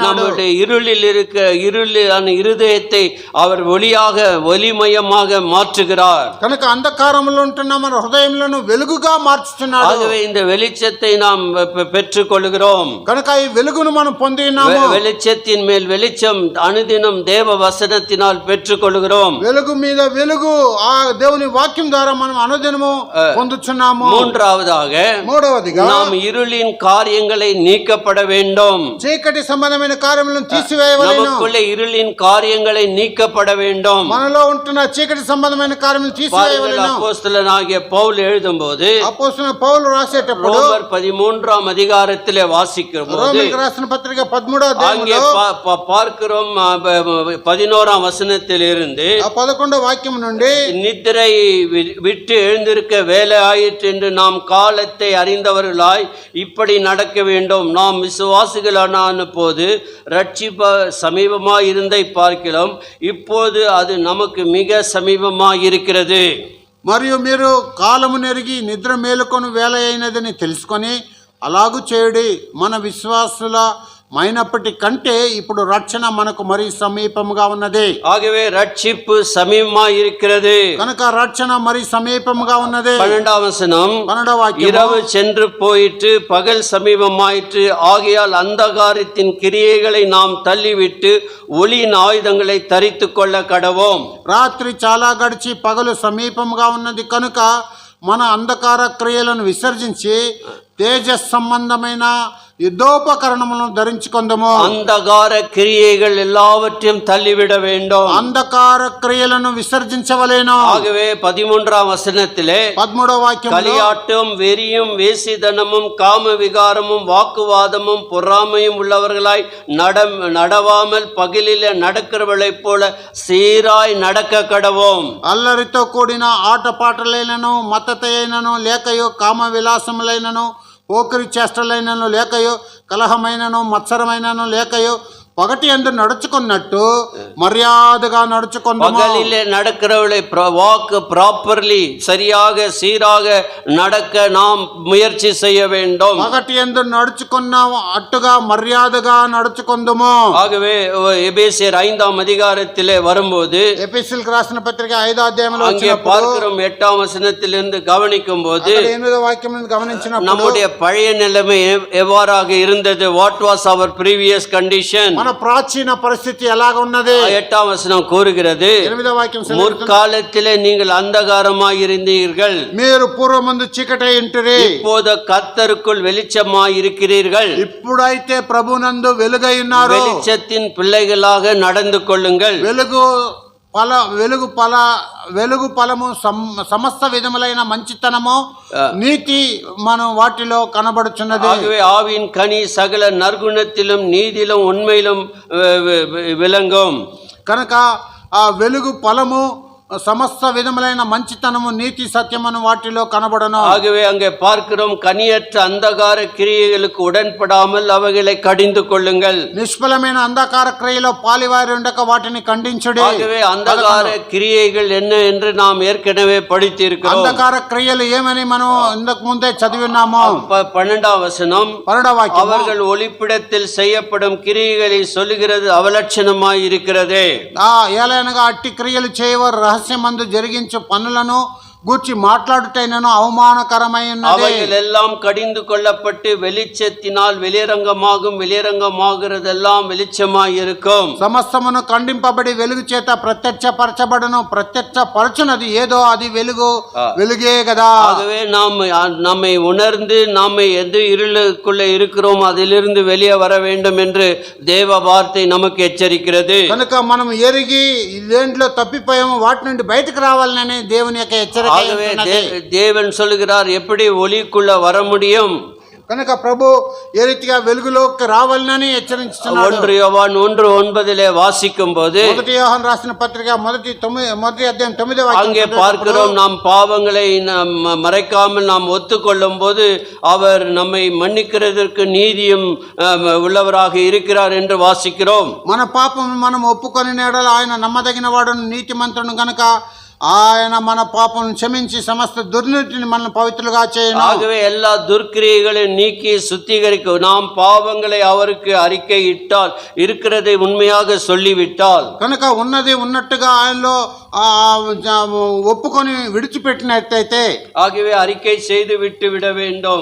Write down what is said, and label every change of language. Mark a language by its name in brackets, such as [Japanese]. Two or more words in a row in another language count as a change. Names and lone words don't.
[Tamil] நம்முடைய இருளான இருதயத்தை அவர் ஒளிமயமாக மாற்றுகிறார். [Telugu] కనుక అంధకారములో ఉంటున్న మన హృదయములను వెలుగుగా మార్చుతున్నాడు. [Tamil] ஆகவே இந்த வெளிச்சத்தை நாம் பெற்றுக் கொள்கிறோம். [Telugu] కనుక ఈ వెలుగును మనం పొంది ఉన్నాము. [Tamil] வெளிச்சத்தின் மேல் வெளிச்சம் அனுதினம் தேவ வசனத்தினால் பெற்றுக் கொள்கிறோம். [Telugu] వెలుగు మీద వెలుగు ఆ దేవుని వాక్యం ద్వారా మనం అనుదినము పొందుచున్నాము. [Tamil] மூன்றாவதாக நாம் இருளின் காரியங்களை நீக்கப்பட வேண்டும். [Telugu] చీకటి సంబంధమైన కార్యములను తీసివేయవలెను. [Tamil] நமக்குள்ளே இருளின் காரியங்களை நீக்கப்பட வேண்டும். [Telugu] మనలో ఉంటున్న చీకటి సంబంధమైన కార్యములను తీసివేయవలెను. [Tamil] அப்போஸ்தலனாகிய பவுல் எழுதும்போது, [Telugu] అపోస్తలుడైన పౌలు రాసేటప్పుడు [Tamil] ரோமர் 13ஆம் அதிகாரத்திலே வாசிக்கிறோம். [Telugu] రోమీయులకు రాసిన పత్రిక 13వ అధ్యాయంలో [Tamil] பார்க்கிறோம் 11ஆம் வசனத்திலிருந்து [Telugu] 11వ వాక్యం నుండి, [Tamil] நித்திரை விட்டு எழுந்திருக்க வேலை ஆயிற்று என்று நாம் காலத்தை அறிந்தவர்களாய் இப்படி நடக்க வேண்டும். நாம் விசுவாசிகளான போது ரட்சிப்ப சமீபமாய் இருந்தை பார்க்கிறோம், இப்போது அது நமக்கு மிக சமீபமாய் இருக்கிறது. [Telugu] మరియు మీరు కాలము నెరిగి నిద్ర మేలుకొని వేల అయినదని తెలుసుకొని అలాగు చేయుడి. మన విశ్వాసుల మైనప్పటి కంటే ఇప్పుడు రక్షణ మనకు మరి సమీపముగా ఉన్నది. [Tamil] ஆகவே ரட்சிப்பு சமீபமாய் இருக்கிறது. [Telugu] కనుక రక్షణ మరి సమీపముగా ఉన్నది. [Tamil] 12ஆம் வசனம், [Telugu] 12వ వాక్యం, [Tamil] இரவு சென்று போயிற்று, பகல் சமீபமாயிற்று, ஆகையால் அந்தகாரத்தின் கிரியைகளை நாம் தள்ளிவிட்டு ஒளியின் ஆயுதங்களை தரித்து கொள்ள கடவோம். [Telugu] రాత్రి చాలా గడిచి పగలు సమీపముగా ఉన్నది కనుక మన అంధకార క్రియలను విసర్జించి తేజస్ సంబంధమైన யுத்தோபகரணமும் ధరించుకొందము. [Tamil] அந்தகார கிரியைகள் எல்லாவற்றையும் தள்ளிவிட வேண்டும். [Telugu] అంధకార క్రియలను విసర్జించవలెను. [Tamil] ஆகவே 13ஆம் வசனத்திலே [Telugu] 13వ వాక్యం [Tamil] களியாட்டும் வெறியும் வேசிதனமும் காம விகாரமும் வாக்குவாதமும் பொறாமையும் உள்ளவர்களாய் நடவாமல் பகலிலே நடக்கிறவளைப் போல சீராய் நடக்க கடவோம். [Telugu] అల్లరితో కూడిన ఆటపాటలైనను మత్తతయైనను లేకయో కామ విలాసములైనను పోకిరి చేష్టలైనను లేకయో కలహమైనను మత్సరమైనను లేకయో పగటి యందు నడుచుకున్నట్టు మర్యాదగా నడుచుకొందాము. [Tamil] பகலிலே நடக்கிறவளை வாக்கு ப்ராப்பர்லி சரியாக சீராக நடக்க நாம் முயற்சி செய்ய வேண்டும். [Telugu] పగటి యందు నడుచుకున్న అట్టుగా మర్యాదగా నడుచుకొందుము. [Tamil] ஆகவே எபேசியர் 5ஆம் அதிகாரத்திலே வரும்போது [Telugu] ఎఫెసీయులకు రాసిన పత్రిక 5వ అధ్యాయంలో [Tamil] அங்கே பார்க்கிறோம் 8ஆம் வசனத்திலிருந்து கவனிக்கும் போது [Telugu] 8వ వాక్యం నుండి గమనించినప్పుడు [Tamil] நம்முடைய பழைய நிலைமை எவ்வாறாக இருந்தது, [English] what was our previous condition, [Telugu] మన ప్రాచీన పరిస్థితి ఎలాగ ఉన్నది [Tamil] 8ஆம் வசனம் கூறுகிறது. [Telugu] 8వ వాక్యం [Tamil] முற்காலத்திலே நீங்கள் அந்தகாரமாய் இருந்தீர்கள், [Telugu] మీరు పూర్వమందు చీకటై ఉంటిరి, [Tamil] இப்போது கர்த்தருக்குள் வெளிச்சமாய் இருக்கிறீர்கள். [Telugu] ఇప్పుడైతే ప్రభునందు వెలుగై ఉన్నారు. [Tamil] வெளிச்சத்தின் பிள்ளைகளாக நடந்து கொள்ளுங்கள். [Telugu] వెలుగు ఫలము సమస్త విధములైన మంచితనము నీతి మనం వాటిలో కనబడుచున్నది. [Tamil] ஆகவே ஆவியின் கனி சகல நற்குணத்திலும் நீதியிலும் உண்மையிலும் விளங்கும். [Telugu] కనుక ఆ వెలుగు ఫలము సమస్త విధములైన మంచితనము నీతి సత్యమును వాటిలో కనబడను. [Tamil] ஆகவே அங்கே பார்க்கிறோம், கனியற்ற அந்தகார கிரியைகளுக்கு உடன்படாமல் அவைகளை கடிந்து கொள்ளுங்கள். [Telugu] నిష్ఫలమైన అంధకార క్రియలో పాలివారి ఉండక వాటిని ఖండించుడి. [Tamil] ஆகவே அந்தகார கிரியைகள் என்ன என்று நாம் ஏற்கனவே படித்திருக்கிறோம். [Telugu] అంధకార క్రియలు ఏమని మనం ఇంతకు ముందే చదివినాము. [Tamil] 12ஆம் வசனம், அவர்கள் ஒளிப்பிடத்தில் செய்யப்படும் கிரியைகளை சொல்லுகிறது அவலட்சணமாய் இருக்கிறது. [Telugu] ఏలైనగా అట్టి క్రియలు చేయవారు రహస్యమందు జరిగించు పనులను గూర్చి మాట్లాడుటైనను అవమానకరమైనది. [Tamil] அவைகள் எல்லாம் கடிந்து கொள்ளப்பட்டு வெளிச்சத்தினால் வெளிரங்கமாகும், வெளிரங்கமாகிறதெல்லாம் வெளிச்சமாய் இருக்கும். [Telugu] సమస్తమును ఖండింపబడి వెలుగు చేత ప్రత్యక్షపరచబడును. ప్రత్యక్షపరచునది ఏదో అది వెలుగే కదా. [Tamil] ஆகவே நம்மை உணர்ந்து நாம எது இருளுக்குள்ள இருக்கிறோம் அதிலிருந்து வெளியே வர வேண்டும் என்று தேவ வார்த்தை நமக்கு எச்சரிக்கிறது. [Telugu] కనుక మనం ఎరిగి దేంట్లో తప్పిపోయామో వాటి నుండి బయటకు రావాలని దేవుని యొక్క హెచ్చరిక. [Tamil] ஆகவே தேவன் சொல்லுகிறார், எப்படி ஒளிக்குள்ள வர முடியும்? [Telugu] కనుక ప్రభు ఏ రీతిగా వెలుగులోకి రావాలని హెచ్చరించుతున్నాడు. [Tamil] 1 யோவான் 1:9 வாசிக்கும் போது, [Telugu] 1 యోహాను రాసిన పత్రిక మొదటి అధ్యాయం 9వ వాక్యం [Tamil] அங்கே பார்க்கிறோம், நாம் பாவங்களை மறைக்காமல் நாம் ஒத்துக்கொள்ளும் போது அவர் நம்மை மன்னிக்கிறதற்கு நீதியும் உள்ளவராக இருக்கிறார் என்று வாசிக்கிறோம். [Telugu] మన పాపం మనం ఒప్పుకొని నేడల ఆయన నమ్మదగిన వాడును నీతిమంతుడు గనుక ఆయన మన పాపం క్షమించి సమస్త దుర్నీతిని మనల్ని పవిత్రులుగా చేయను. [Tamil] ஆகவே எல்லா துர்க்கிரியைகளையும் நீக்கி சுத்திகரிக்கும். நாம் பாவங்களை அவருக்கு அறிக்கை இட்டால், இருக்கிறதை உண்மையாக சொல்லிவிட்டால், [Telugu] కనుక ఉన్నది ఉన్నట్టుగా ఆయనలో ఒప్పుకొని విడిచిపెట్టినట్టయితే, [Tamil] ஆகவே அறிக்கை செய்து விட்டு விட வேண்டும்.